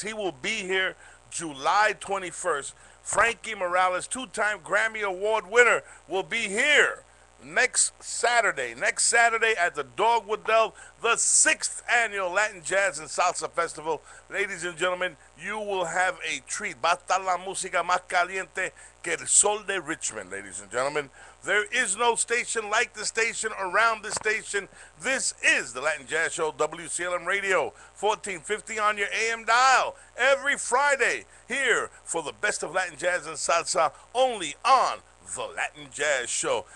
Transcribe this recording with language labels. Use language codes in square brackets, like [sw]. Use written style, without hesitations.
[en] He will be here July 21st. Frankie Morales, two-time Grammy Award winner, will be here next Saturday at the Dogwood Dell, the 6th annual Latin Jazz and Salsa Festival. Ladies and gentlemen, you will have a treat. [es] Va a estar la música más caliente que el sol de Richmond, [en] ladies and gentlemen. There is no station like the station around the station. This is the Latin Jazz Show, WCLM Radio, 1450 on your AM dial, every Friday here for the best of Latin Jazz and Salsa, only on the Latin Jazz Show.